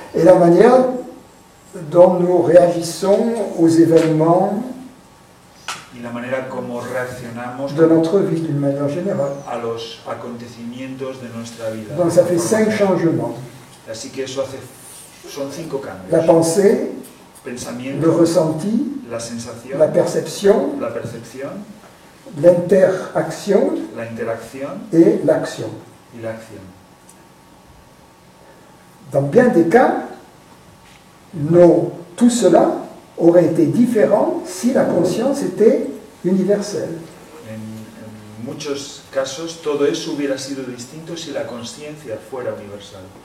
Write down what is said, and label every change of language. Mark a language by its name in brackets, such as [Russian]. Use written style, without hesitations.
[French] et la manière dont nous réagissons aux événements [Spanish] y la manera como reaccionamos [French] de notre vie d'une manière générale. [Spanish] a los acontecimientos de nuestra vida. [French] Donc ça fait 5 changements. [Spanish] Así que eso son 5 cambios. [French] La pensée, [Spanish] Pensamiento, [French] le ressenti, [Spanish] la sensación, [French] la perception, [Spanish] la percepción, [French] l'interaction [Spanish] la interacción [French] et l'action. [Spanish] y la acción. [French] Dans bien des cas, tout cela aurait été différent si la conscience était universelle. [Spanish] En muchos casos todo eso hubiera sido distinto si la conciencia fuera universal.